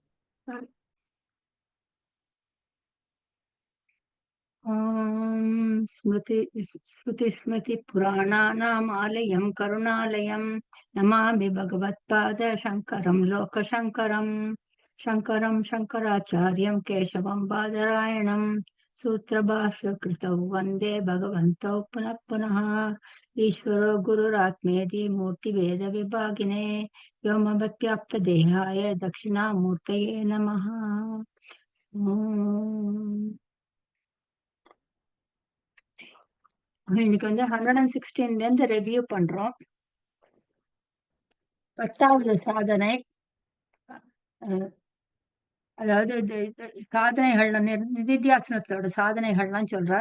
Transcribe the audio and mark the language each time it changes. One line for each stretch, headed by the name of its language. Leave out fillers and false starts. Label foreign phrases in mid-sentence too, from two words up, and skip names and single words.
Sanskrit: स्मृति स्मृति पुराणानाम् आलयम् करुणालयम् नमामि भगवत्पाद शङ्करम् लोकशङ्करम् शङ्करम् शङ्कराचार्यम् केशवम् बादरायणम् सूत्रभाष्य कृतौ वन्दे भगवन्तौ पुनः पुनः ईश्वरो गुरुरात्मेति मूर्तिभेद विभागिने व्योमवद्व्याप्तदेहाय दक्षिणामूर्तये नमः.
Tamil: உம் இன்னைக்கு வந்து 116 இருந்து ரிவ்யூ பண்றோம். 10வது சாதனை. அஹ், அதாவது சாதனைகள் நிதித்தியாசனத்தோட சாதனைகள்லாம் சொல்றார்.